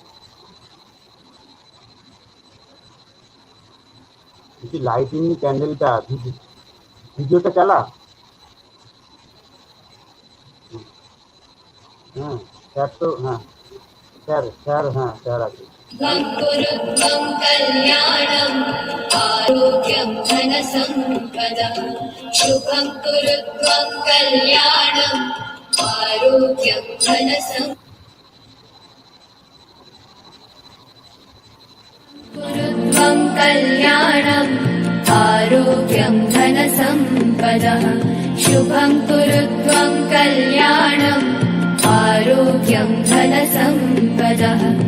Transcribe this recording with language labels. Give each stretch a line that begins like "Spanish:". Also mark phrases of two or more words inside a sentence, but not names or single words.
Bangla: বলছি,
English: lighting candleটা
Bangla: ভিডিওটা চালা। হ্যাঁ স্যার, তো হ্যাঁ স্যার, স্যার হ্যাঁ স্যার আছে।
Sanskrit: कुरुत्वं कल्याणम् आरोग्यं धनसम्पदः शुभं कुरुत्वं कल्याणम् आरोग्यं धनसम्पदः कुरुत्वं कल्याणम् आरोग्यं धनसम्पदः शुभं कुरुत्वं कल्याणम् आरोग्यं धनसम्पदः